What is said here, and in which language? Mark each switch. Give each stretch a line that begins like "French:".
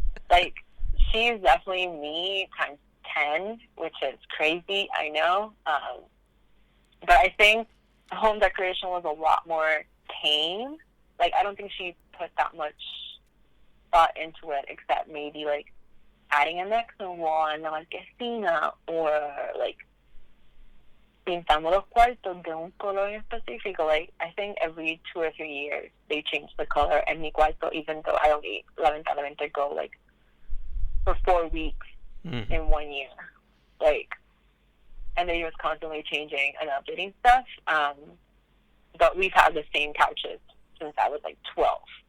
English: Like, she's definitely me times 10, which is crazy, I know. But I think home decoration was a lot more tame. Like, I don't think she put that much thought into it, except maybe, like, adding a Mexican wall and a marquesina, or, like,
Spanish: pintamos los cuartos de un color en específico.
English: Like, I think every 2 or 3 years they change the color. And
Spanish: mi cuarto,
English: even though I only,
Spanish: lamentablemente,
English: go like for 4 weeks in 1 year. Like, and they was constantly changing and updating stuff. But we've had the same couches since I was like 12.